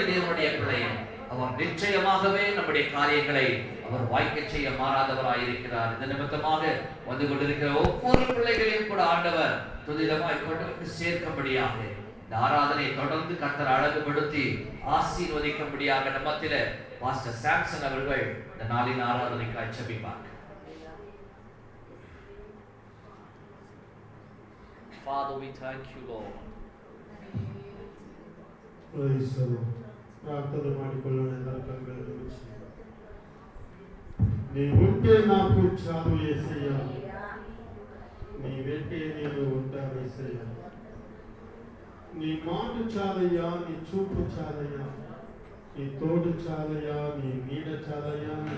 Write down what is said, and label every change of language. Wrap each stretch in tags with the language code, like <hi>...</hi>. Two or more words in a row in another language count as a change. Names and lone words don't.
<ta>தேவனுடைய பிள்ளையை அவர் நிச்சயமாகவே நம்முடைய காரியங்களை அவர் வாய்க்க செய்ய மாறாதவராயிருக்கிறார். இந்த நிமித்தமாக வந்து கொண்டிருக்கிற ஒவ்வொரு பிள்ளைகளையும் கூட ஆண்டவர் துரிதமாய் கொண்டு சேர்க்கும்படியாக, இந்த ஆராதனை தொடர்ந்து கர்த்தர் அழகுபடுத்தி ஆசீர்வதிக்கும்படியாக நம்மத்தில பாஸ்டர் சாம்சன் அவர்கள் இந்த நாளின் ஆராதனைக்காய் ஜெபிப்பார்.</ta> <en>Father, we thank you, Lord. Praise the Lord.</en> <kn>ಪ್ರಾರ್ಥನೆ ಮಾಡಿಕೊಳ್ಳೋಣ ಎಲ್ಲರ ಕಣ್ಣುಗಳನ್ನು ಮುಚ್ಚಿ.</kn> <te>నీ ఉంటే నాకు చాలు యేసయ్య, నీ వెంటే నేను ఉంటాను యేసయ్య. నీ మాట చాలయ్యా, నీ చూపు చాలయ్యా, నీ తోడు చాలయ్యా, నీ నీడ చాలయ్యా.</te>